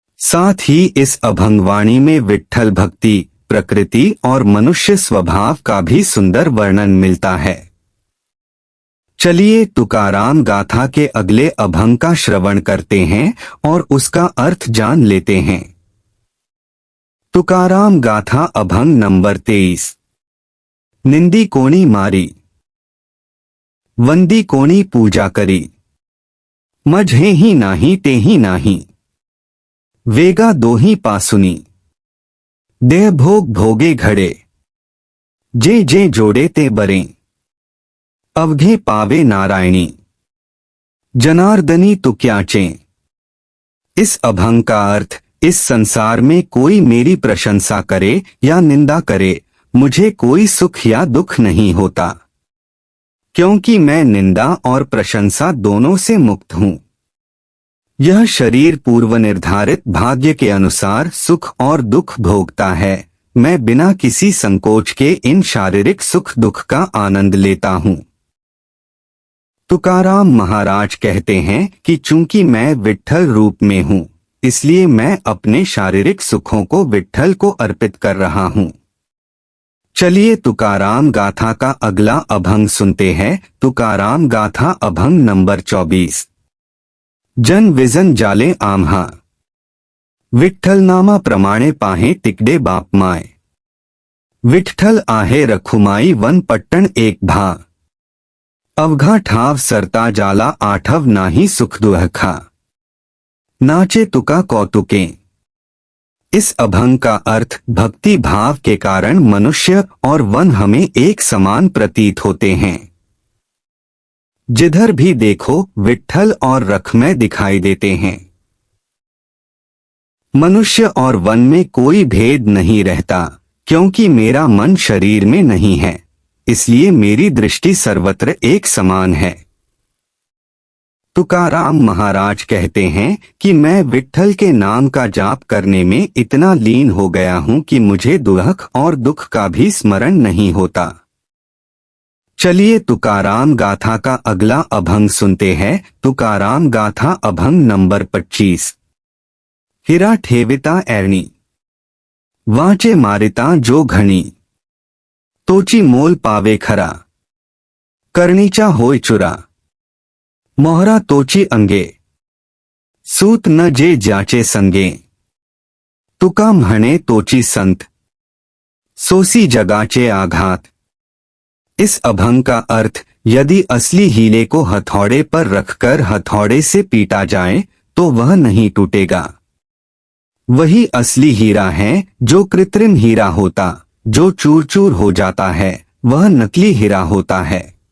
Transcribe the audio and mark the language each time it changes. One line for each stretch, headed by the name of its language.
Hindi: साथ ही इस अभंगवाणी में विट्ठल भक्ति, प्रकृति और मनुष्य स्वभाव का भी सुंदर वर्णन मिलता है। चलिए तुकाराम गाथा के अगले अभंग का श्रवण करते हैं और उसका अर्थ जान लेते हैं। तुकाराम गाथा अभंग नंबर 23।
Marathi: निंदी कोणी मारी, वंदी कोणी पूजा करी, मझे ही नाही ते ही नाही, वेगा दोही पासुनी, देह भोग भोगे घड़े, जे जे जोड़े ते बरे, अवघे पावे नारायणी, जनार्दनी तु क्याचे।
Hindi: इस अभंग का अर्थ, इस संसार में कोई मेरी प्रशंसा करे या निंदा करे, मुझे कोई सुख या दुख नहीं होता, क्योंकि मैं निंदा और प्रशंसा दोनों से मुक्त हूँ। यह शरीर पूर्व निर्धारित भाग्य के अनुसार सुख और दुख भोगता है। मैं बिना किसी संकोच के इन शारीरिक सुख दुख का आनंद लेता हूँ। तुकाराम महाराज कहते हैं कि चूंकि मैं विट्ठल रूप में हूँ, इसलिए मैं अपने शारीरिक सुखों को विट्ठल को अर्पित कर रहा हूँ। चलिए तुकाराम गाथा का अगला अभंग सुनते हैं। तुकाराम गाथा अभंग नंबर 24।
Marathi: जन विजन जाले आम्हा, विट्ठल नामा प्रमाणे पाहे तिकड़े बाप माए, विट्ठल आहे रखुमाई वन पट्टन एक भा, अवघा ठाव सरता जाला आठव नाही सुख दुहखा, नाचे तुका कौतुके।
Hindi: इस अभंग का अर्थ, भक्ति भाव के कारण मनुष्य और वन हमें एक समान प्रतीत होते हैं। जिधर भी देखो विट्ठल और रखमय दिखाई देते हैं। मनुष्य और वन में कोई भेद नहीं रहता, क्योंकि मेरा मन शरीर में नहीं है, इसलिए मेरी दृष्टि सर्वत्र एक समान है। तुकाराम महाराज कहते हैं कि मैं विट्ठल के नाम का जाप करने में इतना लीन हो गया हूं कि मुझे दुख और दुख का भी स्मरण नहीं होता। चलिए तुकाराम गाथा का अगला अभंग सुनते हैं। तुकाराम गाथा अभंग नंबर 25।
Marathi: हिरा ठेविता एरणी, वांचे मारिता जो घणी, तोची मोल पावे खरा, करनीचा होय चुरा, मोहरा तोची अंगे, सूत न जे जाचे संगे, तुका म्हणे तोची संत, सोसी जगाचे आघात।
Hindi: इस अभंग का अर्थ, यदि असली हीरे को हथौड़े पर रखकर हथौड़े से पीटा जाए तो वह नहीं टूटेगा। वही असली हीरा है। जो कृत्रिम हीरा होता, जो चूर चूर हो जाता है, वह नकली हीरा होता है।